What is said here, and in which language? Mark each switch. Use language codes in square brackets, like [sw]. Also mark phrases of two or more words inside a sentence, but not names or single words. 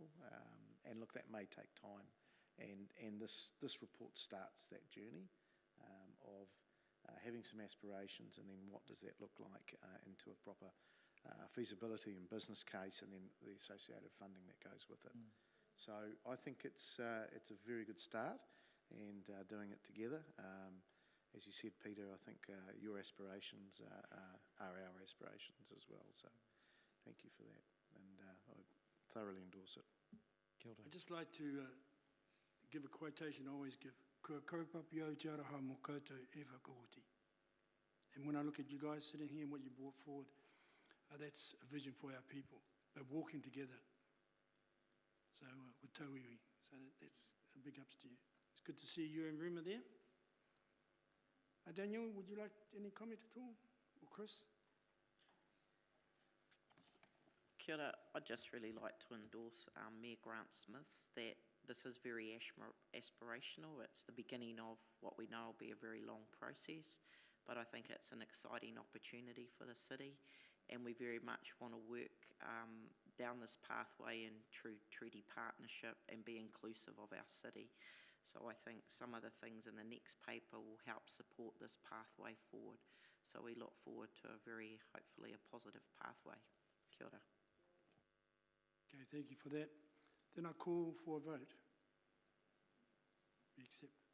[en] And look, that may take time, and this report starts that journey of having some aspirations, and then what does that look like into a proper feasibility and business case, and then the associated funding that goes with it. So I think it's a very good start, and doing it together. As you said, Peter, I think your aspirations are our aspirations as well. So thank you for that, and I thoroughly endorse it. [mi] Kia ora. [en] I'd just like to give a quotation I always give. [mi] Kua kaupapio te araha mō koutou e whakaoti. [en] And when I look at you guys sitting here and what you brought forward, that's a vision for our people. They're walking together. So with tauiwi. So that's a big ups to you. It's good to see you and Ruma there. Daniel, would you like any comment at all? Or Chris? [mi] Kia ora. [en] I'd just really like to endorse Mayor Grant Smith's that this is very aspirational. It's the beginning of what we know will be a very long process, but I think it's an exciting opportunity for the city, and we very much want to work down this pathway in true treaty partnership and be inclusive of our city. So I think some of the things in the next paper will help support this pathway forward. So we look forward to a very, hopefully, a positive pathway. [mi] Kia ora. [en] Okay, thank you for that. Then I call for a vote. We accept.